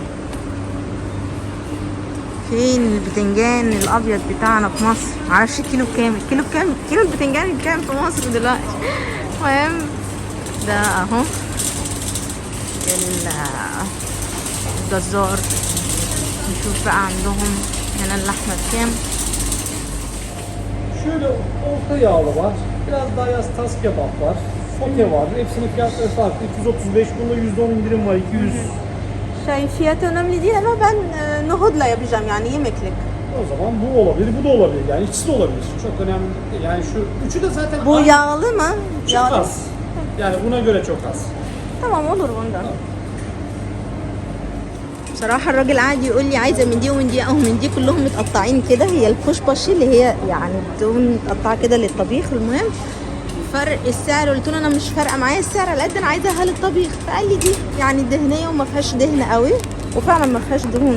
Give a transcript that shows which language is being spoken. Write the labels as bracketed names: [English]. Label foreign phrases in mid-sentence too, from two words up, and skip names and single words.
[Arabic] فين البتنجان الابيض بتاعنا في مصر؟ معرفش كيلو بكام. كيلو البتنجان بكام في مصر دلوقتي؟ المهم ده اهو الجزار. نشوف بقى عندهم هنا اللحمه بكام. [Turkish] Şöyle orta yağlı var. Biraz daha yaz tas kebap var. Sote var. Hepsinin fiyatları farklı. 235, bunda %10 indirim var. 200. Şey fiyatı önemli değil ama ben nohudla yapacağım, yani yemeklik. O zaman bu olabilir, bu da olabilir. Yani ikisi de olabilir. Çok önemli değil. Yani şu üçü de zaten Bu yağlı mı? çok Yağlı. az. Yani buna göre çok az. tamam olur bundan. [Arabic] بصراحة الراجل قاعد يقول لي عايزة من دي ومن دي او من دي، كلهم متقطعين كده. هي الكشبشي اللي هي يعني بدون متقطعة كده للطبيخ. المهم فرق السعر، قلت له انا مش فارقة معايا السعر على قد انا عايزاها للطبيخ. فقال لي دي يعني دهنية وما فيهاش دهن قوي، وفعلا ما فيهاش دهون.